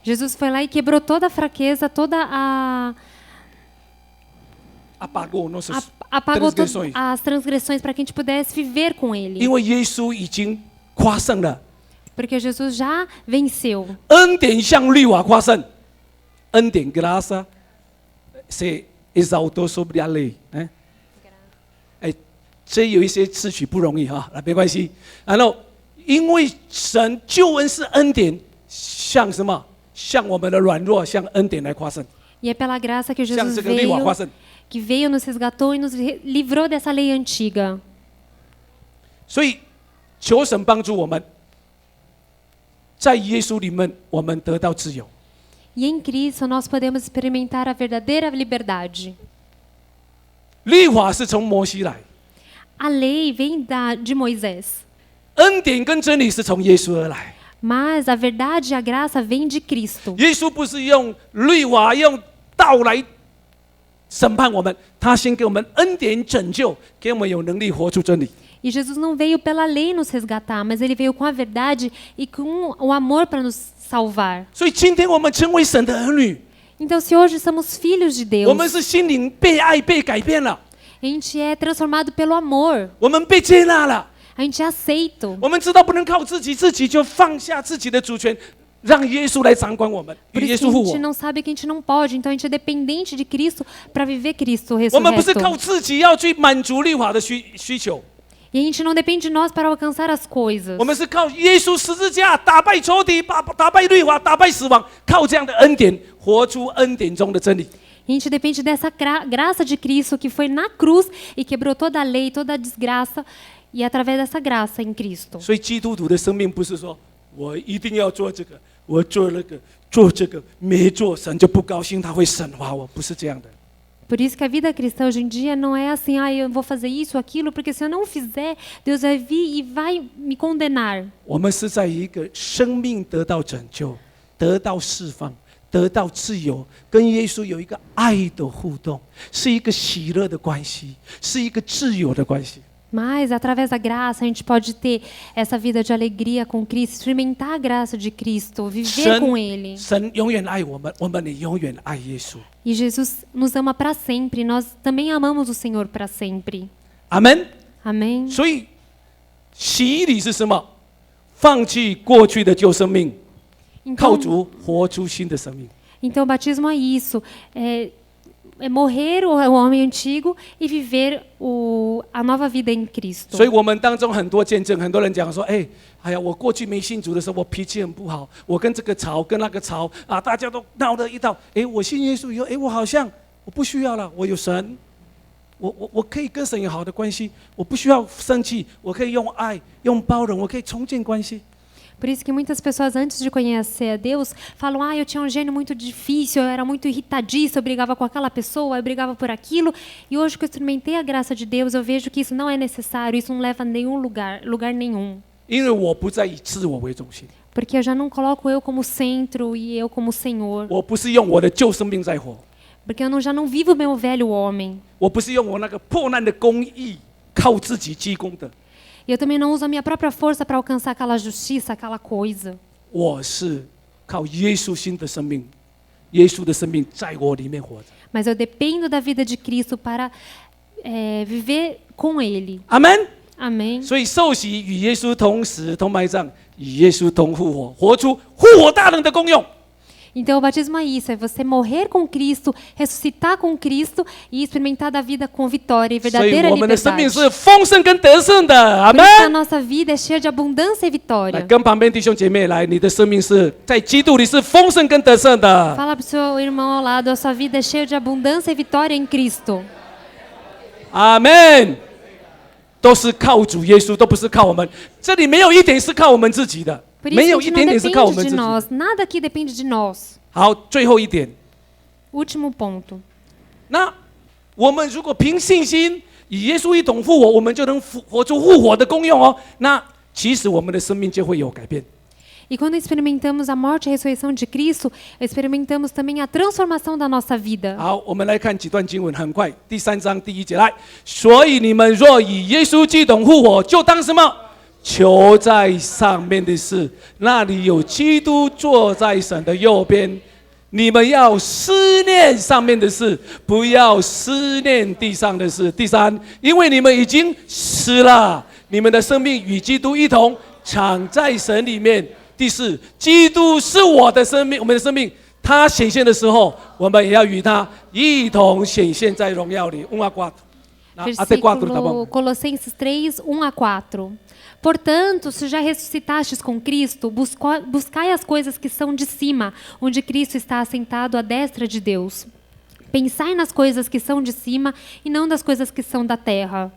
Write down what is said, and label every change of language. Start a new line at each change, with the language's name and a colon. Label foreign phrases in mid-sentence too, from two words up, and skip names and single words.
Portuguese: Jesus foi lá e quebrou toda a fraqueza, toda apagou nossas apagou todas transgressões. as transgressões para que a gente pudesse viver com Ele.
Chinese: 因为耶稣已经夸胜了，
Portuguese: Porque Jesus já venceu.
Chinese: 恩典向律法夸胜，恩典
Portuguese: graça se exaltou sobre a lei，
Chinese: 哎，这有一些词曲不容易哈，那没关系。然后，因为神救恩是恩典，向什么？向我们的软弱，向恩典来夸胜，
Portuguese: E é pela graça que
Chinese: 向
Portuguese: Jesus
Chinese: 这个律法夸
Portuguese: veio,
Chinese: 胜。
Portuguese: que veio, nos resgatou e nos livrou dessa lei antiga.
Chinese: 所以，求神帮助我们，在耶稣里面，我们得到自由。
Portuguese: E em Cristo nós podemos experimentar a verdadeira liberdade.
Chinese: 律法是从摩西来，
Portuguese: A lei vem de Moisés,
Chinese: 恩典跟真理是从耶稣而来。
Portuguese: mas a verdade e a graça vêm de Cristo.
Chinese: 耶稣不是用律法、用道来审判我们，他先给我们恩典拯救，给我们有能力活出真理。
Portuguese: E Jesus não veio pela lei nos resgatar, mas ele veio com a verdade e com o amor para nos salvar.
Chinese: 所以今天我们成为神的儿女，
Portuguese: Então, se hoje somos filhos de
Chinese: 我
Portuguese: Deus,
Chinese: 们是心灵被爱、被改变了，
Portuguese: a gente é transformado pelo amor,
Chinese: 我们被接纳了。
Portuguese: a gente é aceito.
Chinese: 我们知道不能靠自己，自己就放下自己的主权，让耶稣来掌管我们，
Portuguese: Por
Chinese: 与耶
Portuguese: isso
Chinese: 稣
Portuguese: que
Chinese: 复
Portuguese: a gente
Chinese: 活。
Portuguese: não sabe que a gente não pode, então a gente é dependente de Cristo para viver Cristo
Chinese: 我们不是靠
Portuguese: ressurreto.
Chinese: 自己要去满足律法的需求，
Portuguese: E a gente não depende de nós para alcançar as coisas.
Chinese: 我们是靠耶稣十字架打败仇敌，打败律法，打败死亡，靠这样的恩典活出恩典中的真理。
Portuguese: A gente depende dessa graça de Cristo que foi na cruz e quebrou toda a lei, toda a desgraça, e através dessa graça em Cristo.
Chinese: 所以基督徒的生命不是说我一定要做这个，我做那个，做这个没做神就不高兴，他会审罚我，不是这样的。
Portuguese: Por isso que a vida cristã hoje em dia não é assim, eu vou fazer isso, aquilo, porque se eu não fizer, Deus vai vir e vai me condenar.
Chinese: 我们是在一个生命得到拯救、得到释放、得到自由，跟耶稣有一个爱的互动，是一个喜乐的关系，是一个自由的关系。
Portuguese: Mas, através da graça, a gente pode ter essa vida de alegria com Cristo, experimentar a graça de Cristo, viver com Ele.
Chinese: 神永远爱我们，我们也永远爱耶稣。
Portuguese: E Jesus nos ama para sempre, nós também amamos o Senhor para sempre.
Chinese: 阿门。
Portuguese: Amém?
Chinese: 所以洗礼是什么？放弃过去的旧生命，靠
Portuguese: Então,
Chinese: 主活出新的生命。
Portuguese: então o batismo é isso, é morrer o homem antigo e viver a nova vida em Cristo.
Chinese: 所以我们当中很多见证，很多人讲说：“哎呀，我过去没信主的时候，我脾气很不好，我跟这个吵，跟那个吵啊，大家都闹得一道。我信耶稣以后，我好像我不需要了，我有神，我可以跟神有好的关系，我不需要生气，我可以用爱、用包容，我可以重建关系。”
Portuguese: Por isso que muitas pessoas, antes de conhecer a Deus, falam: eu tinha um gênio muito difícil, eu era muito irritadiça, eu brigava com aquela pessoa, eu brigava por aquilo. E hoje que eu experimentei a graça de Deus, eu vejo que isso não é necessário, isso não leva a nenhum lugar nenhum.
Chinese: 因为我不再以自我为中心，
Portuguese: Porque eu já não coloco eu como centro e eu como Senhor.
Chinese: 我不是用我的旧生命在活，
Portuguese: Porque eu já não vivo o meu velho homem.
Chinese: 我不是用我那个破烂的公义靠自己积功的，
Portuguese: E eu também não uso a minha própria força para alcançar aquela justiça, aquela coisa.
Chinese: 我是靠耶稣新的生命，耶稣的生命在我里面活着。
Portuguese: Mas eu dependo da vida de Cristo para viver com Ele.
Chinese: 阿门。
Portuguese: Amém?
Chinese: 所以受洗与耶稣同死、同埋葬，与耶稣同复活，活出复活大能的功用。
Portuguese: Então o batismo é isso, é você morrer com Cristo, ressuscitar com Cristo e experimentar da vida com vitória e
Chinese: 所以
Portuguese: verdadeira
Chinese: 我们的生命
Portuguese: liberdade.
Chinese: 是丰盛跟得胜的，阿
Portuguese: Por
Chinese: 门
Portuguese: isso que a nossa vida é cheia de abundância e
Chinese: 来
Portuguese: vitória.
Chinese: 跟旁边弟兄姐妹来，你的生命是在基督里是丰盛跟得胜的。
Portuguese: Fala para o seu irmão ao lado, a sua vida é cheia de abundância e vitória em Cristo.
Chinese: 阿门。都是靠主耶稣，都不是靠我们。这里没有一点是靠我们自己的，
Portuguese: Por isso
Chinese: 没
Portuguese: que a
Chinese: 有一
Portuguese: gente
Chinese: 点
Portuguese: não
Chinese: 点是靠我们
Portuguese: depende
Chinese: 自
Portuguese: de
Chinese: 己。
Portuguese: nós, nada aqui depende de nós.
Chinese: 好，最后一点，
Portuguese: Último ponto.
Chinese: 那我们如果凭信心与耶稣一同复活，我们就能活出复活的功用哦。那其实我们的生命就会有改变。
Portuguese: E quando experimentamos a morte e a ressurreição de Cristo, experimentamos também a transformação da nossa vida.
Chinese: 好，我们来看几段经文，很快。第3章第1节来，所以你们若与耶稣基督复活，就当什么？求在上面的事，那里有基督坐在神的右边。你们要思念上面的事，不要思念地上的事。第三，因为你们已经死了，你们的生命与基督一同藏在神里面。第四，基督是我的生命，我们的生命，他显现的时候，我们也要与他一同显现在荣耀里。
Portuguese: Até 4, tá bom? Versículo Colossenses 3, 1 a 4. Portanto, se já ressuscitastes com Cristo, buscai as coisas que são de cima, onde Cristo está assentado à destra de Deus. Pensai nas coisas que são de cima e não das coisas que são da terra.